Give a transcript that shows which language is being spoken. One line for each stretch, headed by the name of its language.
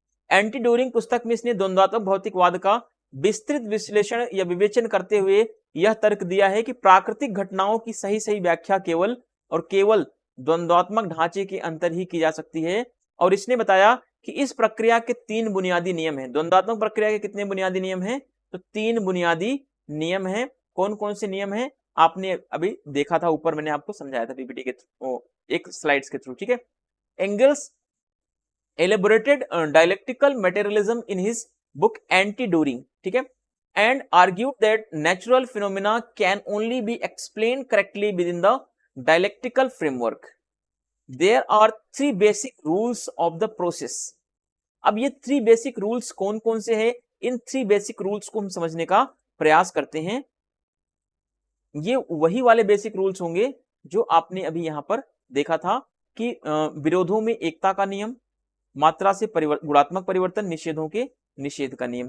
Hindi: Anti during पुस्तक में इसने द्वंद्वात्मक भौतिकवाद का विस्तृत विश्लेषण या विवेचन करते हुए यह तर्क दिया है कि प्राकृतिक घटनाओं की सही सही व्याख्या केवल और केवल द्वंद्वात्मक ढांचे के अंतर ही की जा सकती है। और इसने बताया कि इस प्रक्रिया के 3 बुनियादी नियम हैं। द्वंद्वात्मक प्रक्रिया के कितने बुनियादी नियम हैं, तो 3 बुनियादी नियम हैं। कौन कौन से नियम हैं, आपने अभी देखा था, ऊपर मैंने आपको समझाया था पीपीटी के एक स्लाइड्स के थ्रू, ठीक है।
English: Engels elaborated dialectical materialism in his book Anti-During, ठीक है, and argued that natural phenomena can only be explained correctly within the dialectical framework. There are 3 basic rules of the process.
Hindi: अब ये 3 basic rules कौन कौन से हैं, इन 3 basic rules को हम समझने का प्रयास करते हैं। ये वही वाले बेसिक रूल्स होंगे जो आपने अभी यहां पर देखा था कि विरोधों में एकता का नियम, मात्रा से गुणात्मक परिवर्तन, निषेधों के निषेध का नियम।